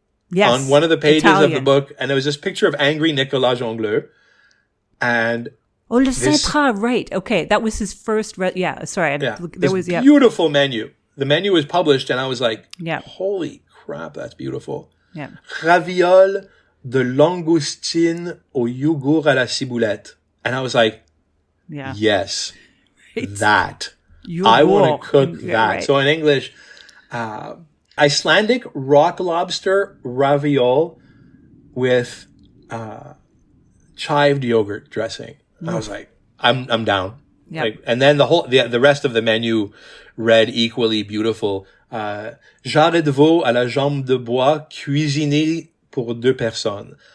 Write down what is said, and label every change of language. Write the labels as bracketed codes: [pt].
[en] Yes, on one of the pages Italian. of the book, and there was this picture of angry Nicolas Jongleur. And Le Centra, right. Okay, that was his first, sorry. There was beautiful menu. The menu was published, and I was like, holy crap, that's beautiful. Yeah. [fr] Ravioles de langoustine au yogourt à la ciboulette. [en] And I was like, yes, that. I want to cook that. Right. So in English, Icelandic rock lobster ravioli with chived yogurt dressing. I was like, I'm down. Yep. And then the rest of the menu read equally beautiful. [fr] Jarret de veau à la jambe de bois cuisiné pour 2 personnes.